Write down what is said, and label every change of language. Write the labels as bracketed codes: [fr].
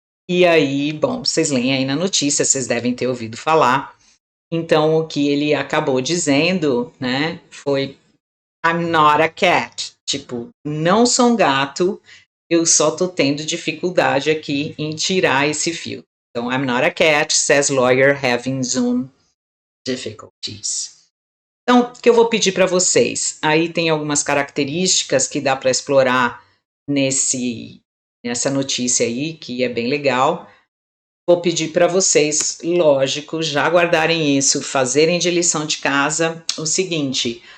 [pt] E aí, bom, vocês leem aí na notícia, vocês devem ter ouvido falar. Então, o que ele acabou dizendo, né, foi I'm not a cat. Tipo, não sou um gato, eu só tô tendo dificuldade aqui em tirar esse fio. [en] Então, I'm not a cat, says lawyer having Zoom difficulties. [pt] Então, o que eu vou pedir para vocês? Aí tem algumas características que dá para explorar nessa notícia aí, que é bem legal. Vou pedir para vocês, lógico, já guardarem isso, fazerem de lição de casa o seguinte.